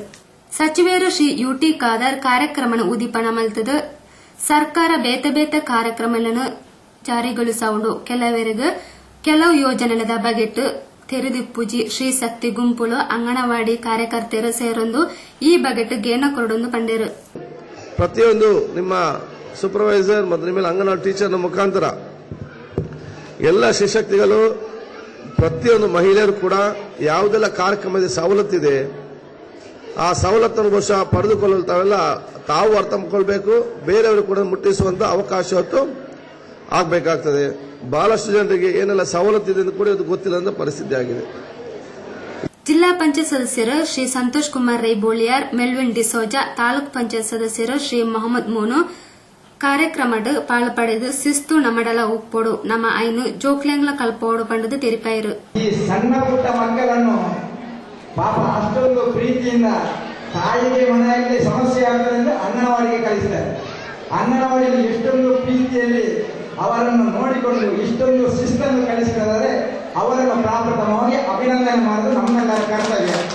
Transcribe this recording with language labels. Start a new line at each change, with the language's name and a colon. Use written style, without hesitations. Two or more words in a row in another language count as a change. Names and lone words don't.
Tulu: ಸಚಿವರು ಶ್ರೀ ಯುಟಿ ಖಾದರ್ ಕಾರ್ಯಕ್ರಮನು ಉದ್ದೀಪನ ಮಲ್ತದು. ಸರ್ಕಾರ ಬೇತೆ
Kannada: ಕಾರ್ಯಕ್ರಮಗಳನ್ನು ಜಾರಿಗೊಳಿಸುವುದು
Tulu: ಕೆಲವು ಯೋಜನೆಗಳ ಬಗೆಟ್ ತೆರೆದಿಪ್ಪುಜಿ ಶ್ರೀ ಶಕ್ತಿ ಗುಂಪುಲು ಅಂಗನವಾಡಿ ಕಾರ್ಯಕರ್ತೆಯರು ಸೇರೊಂದು ಈ ಬಗೆಟ್ ಗೇನ ಕೊರಡೊಂದು ಪಂಡೇರು.
Kannada: ಪ್ರತಿಯೊಂದು ನಿಮ್ಮ ಸೂಪರ್ವೈಸರ್ ಮತ್ತು ನಿಮ್ಮ ಅಂಗನವಾಡಿ ಟೀಚರ್ನ ಮುಖಾಂತರ ಎಲ್ಲ ಶಿಶಕ್ತಿಗಳು ಪ್ರತಿಯೊಂದು ಮಹಿಳೆಯರು ಕೂಡ ಯಾವುದೆಲ್ಲ ಕಾರ್ಯಕ್ರಮದ ಸವಲತ್ತಿದೆ ಆ ಸವಲತ್ತನ್ನು ಬಹುಶಃ ಪಡೆದುಕೊಳ್ಳಲು ತಾವು ಅರ್ಥ ಮಾಡಿಕೊಳ್ಬೇಕು, ಬೇರೆಯವರು ಕೂಡ ಮುಟ್ಟಿಸುವಂತ ಅವಕಾಶ ಹೊತ್ತು ಆಗಬೇಕಾಗ್ತದೆ. ಬಹಳಷ್ಟು ಜನರಿಗೆ ಏನೆಲ್ಲ ಸವಲತ್ತಿದೆ ಎಂದು ಕೂಡ ಇದು ಗೊತ್ತಿಲ್ಲ ಅಂತ ಪರಿಸ್ಥಿತಿ ಆಗಿದೆ.
Tulu: ಜಿಲ್ಲಾ ಪಂಚಾಯತ್ ಸದಸ್ಯರು ಶ್ರೀ ಸಂತೋಷ್ ಕುಮಾರ್ ರೈ ಬೋಳಿಯಾರ್, ಮೆಲ್ವಿನ್ ಡಿಸೋಜಾ, ತಾಲೂಕ್ ಪಂಚಾಯತ್ ಸದಸ್ಯರು ಶ್ರೀ ಮೊಹಮ್ಮದ್ ಮೋನು ಕಾರ್ಯಕ್ರಮದ ಪಾಲ್ಪಡೆದು ಶಿಸ್ತು ನಮ್ಮಡಲ ಉಪ್ಪೋಡು ನಮ್ಮ ಐನು ಜೋಕ್ಲೆಂಗ್ಲ ಕಲ್ಪೋಡು ಪಂಡದು ತೆರಿಪಾಯಿರು.
Kannada: ಈ ಸಣ್ಣ ಪುಟ್ಟ ಮಕ್ಕಳನ್ನು ಪಾಪ ಅಷ್ಟೊಂದು ಪ್ರೀತಿಯಿಂದ ತಾಯಿಗೆ ಮನೆಯಲ್ಲಿ ಸಮಸ್ಯೆ ಆಗ್ತದೆ ಅಂಗನವಾಡಿಗೆ ಕಳಿಸ್ತಾರೆ. ಅಂಗನವಾಡಿಯಲ್ಲಿ ಎಷ್ಟೊಂದು ಪ್ರೀತಿಯಲ್ಲಿ ಅವರನ್ನು ನೋಡಿಕೊಂಡು ಇಷ್ಟೊಂದು ಶಿಸ್ತನ್ನು ಕಲಿಸಿದರೆ ಅವರನ್ನು ಪ್ರಪ್ರಥಮವಾಗಿ ಅಭಿನಂದನೆ ಮಾಡುವುದು ನಮ್ಮೆಲ್ಲರ ಕರ್ತವ್ಯ.